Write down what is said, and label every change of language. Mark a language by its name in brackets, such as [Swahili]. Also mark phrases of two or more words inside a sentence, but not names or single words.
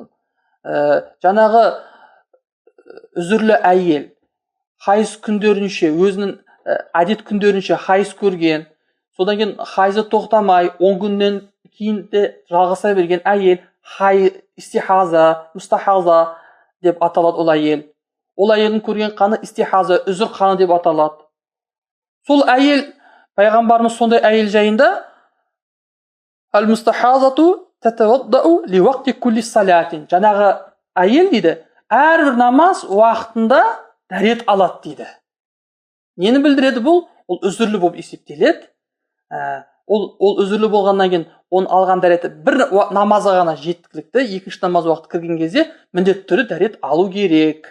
[Kazakh] Жаңағы үзірлі әйел хайыз күндерінше, өзінің әдет күндерінше хайыз көрген, содан кейін хайызы тоқтамай 10 күннен кейін де жалғаса берген әйел истихаза, мустахаза деп аталады ол әйел. Ол әйелдің көрген қаны истихаза, үзір қаны деп аталады. Сол әйел, пайғамбарымыз сондай әйел жайында [Arabic] المستحاضة تتوضأ لوقت كل صلاة. [Kazakh] Жаңағы әйел дейді, әрбір намаз уақытында дәрет алады дейді. Нені білдіреді бұл? Ол үзірлі болып есептеледі. Ол үзірлі болғаннан кейін оны алған дәреті бір намазға ғана жеткілікті, екінші намаз уақыты кірген кезде міндетті түрде дәрет алу керек.